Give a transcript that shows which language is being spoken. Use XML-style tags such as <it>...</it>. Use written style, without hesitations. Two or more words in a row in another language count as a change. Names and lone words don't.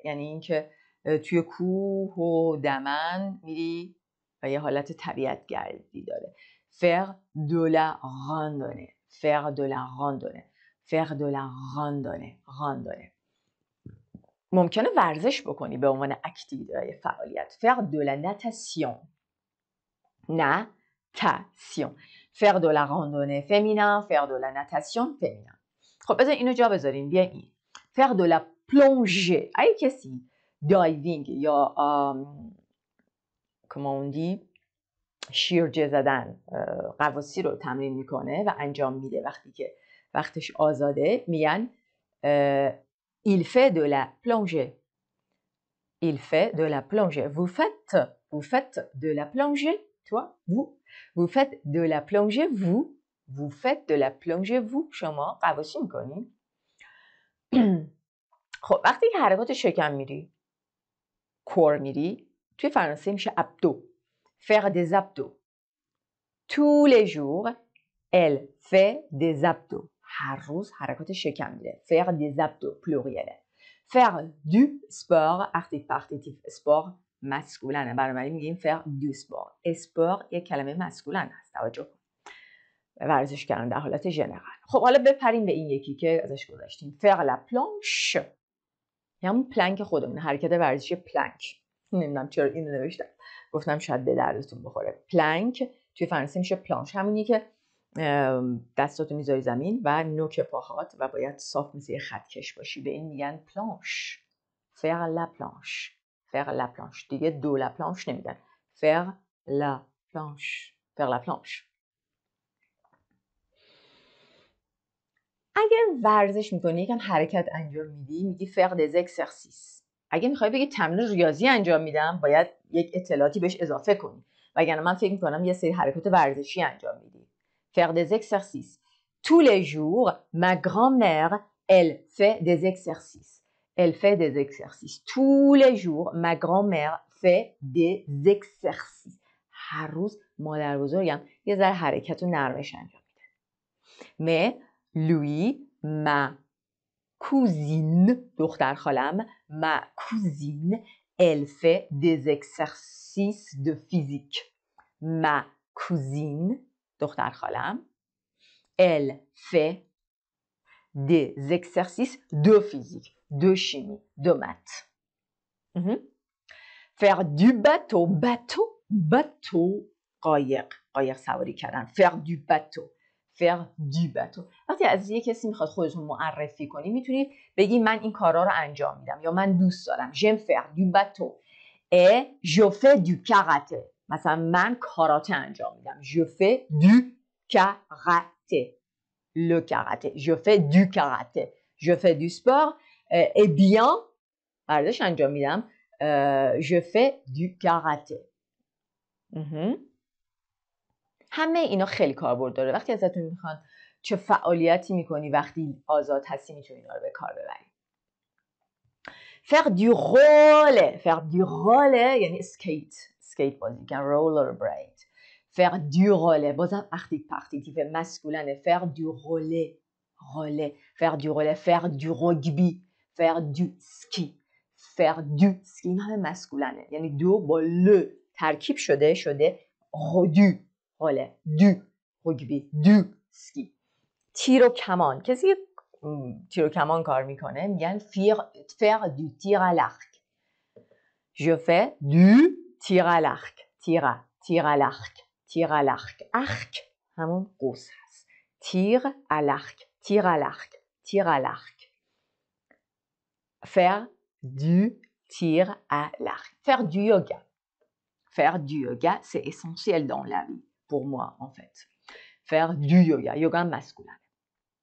<fa>یعنی اینکه توی کوه و دمن میری و یه حالت طبیعت گردی داره.</fa> <fr>Faire de la randonnée. Faire de la randonnée. Faire de la randonnée. Randonnée.</fr> <fa>ممکنه ورزش بکنی به عنوان اکتیویته فعالیت.</fa> <fr>Faire de la natation. Natation. Faire de la randonnée féminin. Faire de la natation féminin.</fr> <fa>خب بذار اینو جا بذارین. بیا این.</fa> <fr>Faire de la plongée.</fr> <fa>اگه کسی دایوینگ یا</fa> <fr>comment on dit</fr> <fa>شیرجه زدن غواصی رو تمرین میکنه و انجام میده وقتی که وقتش آزاده میگن</fa> <fr>il fait de la plongée. Il fait de la plongée. Vous faites de la plongée, toi, vous faites de la plongée, vous faites de la plongée, vous,</fr> <fa>شما غواصی میکنین. خب وقتی که حرکات شکم میری کور میری توی فرانسه میشه abdos.</fa> <fr>Faire des abdos. Tous les jours, elle fait des abdos.</fr> <fa>هر روز حرکات شکم میره.</fa> <fr>Faire des abdos, pluriel. Faire du sport, article sport,</fr> <fa>مسکولنه. بنابراین میگیم</fa> <fr>faire du sport.</fr> <fa>sport یک کلمه مسکولن هست. توجه کن. ورزش کردن در حالت ژنرال. خب حالا بپریم به این یکی که ازش گذاشتیم.</fa> <fr>Faire la planche.</fr> <fa>همون پلنک خودمون. حرکت ورزشی پلنک. نمیدونم چرا اینو نوشتم. گفتم شاید به دردتون بخوره. پلنک توی فرانسه میشه پلانش. همونیه که دستاتو میذاری زمین و نوک پاهات و باید صاف مثل یه خطکش باشی. به این میگن پلانش.</fa> <fr>faire la planche. faire la planche.</fr> <fa>دیگه</fa> <fr>de la planche</fr> <fa>نمیگن.</fa> <fr>faire la planche. faire la planche.</fr> <fa>اگر ورزش میکنی یکم حرکت انجام میدی میگی</fa> <fr>faire des exercices.</fr> <fa>اگه میخوای بگی تمرین ریاضی انجام میدم باید یک اطلاعاتی بهش اضافه کنی. وگرنه من فکر میکنم یه سری حرکات ورزشی انجام میدی.</fa> <fr>Faire des exercices. Tous les jours, ma grand-mère, elle fait des exercices. Elle fait des exercices. Tous les jours, ma grand-mère fait des exercices.</fr> <fa>هر روز مادر بزرگم یه ذره حرکت و نرمش انجام میده.</fa> <fr>Mais lui, ma cousine,</fr> <fa>دختر خالم,</fa> <fr>ma cousine, elle fait des exercices de physique. Ma cousine,</fr> <fa>دختر خالم,</fa> <fr>elle fait des exercices de physique, de chimie, de maths. Faire du bateau, bateau,</fr> <fa>قایق سواری کردن.</fa> <fr>Faire du bateau. Faire du bateau.</fr> <fa>وقتی از یک کسی میخواد خودتون معرفی کنی میتونید بگی من این کارا رو انجام میدم یا من دوست دارم.</fa> <fr>J'aime faire du bateau et je fais du karaté.</fr> <fa>مثلا من کاراته انجام میدم.</fa> <fr>Je fais du karaté. Le karaté. Je fais du karaté. Je fais du sport et bien</fr> <fa>ورزش انجام میدم.</fa> <fr>Je fais du karaté.</fr> <fa>همه اینا خیلی کاربرد داره. وقتی ازتون میخوان چه فعالیتی میکنی وقتی آزاد هستی میتونی اینا رو به کار ببری.</fa> <fr>Faire du roller. Faire du roller</fr> <fa>یعنی اسکیت بازی کردن.</fa> <fr>roller blade. Faire du roller. بازم participe masculin. Faire du roller. Faire du roller. Faire du rugby. Faire du ski. Faire du ski.</fr> <fa>این همه مسکولنه. یعنی دو با ل ترکیب شده</fa> <fr>du roller. Du rugby. Du ski.</fr> <fa>تیر و کمان. کسی تیر و کمان کار میکنه میگن</fa> <fr>faire du tir à l'arc. Je fais du tir à l'arc. Tir à l'arc. Tir à l'arc. Arc</fr> <fa>همون قوس هست.</fa> <fr>Tir à l'arc. Tir à l'arc. Tir à l'arc. Faire du tir à l'arc. Faire du yoga. Faire du yoga, c'est essentiel dans la vie, pour moi en fait. Faire du yoga.</fr>